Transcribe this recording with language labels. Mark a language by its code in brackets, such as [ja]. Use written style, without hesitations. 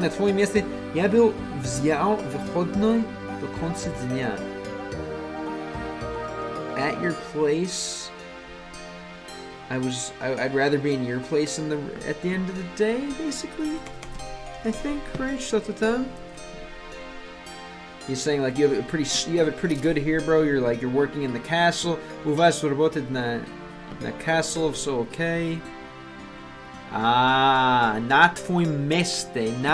[ru] На твоем месте я был взял выходной до конца дня. [en] At your place, I'd rather be in your place at the end of the day, basically. I think, right? [ru] Что-то там. [en] He's saying like you have it pretty good here, bro. You're working in the castle. [ru] У вас работает на castle, [en] so okay. Not [ru] твоем месте.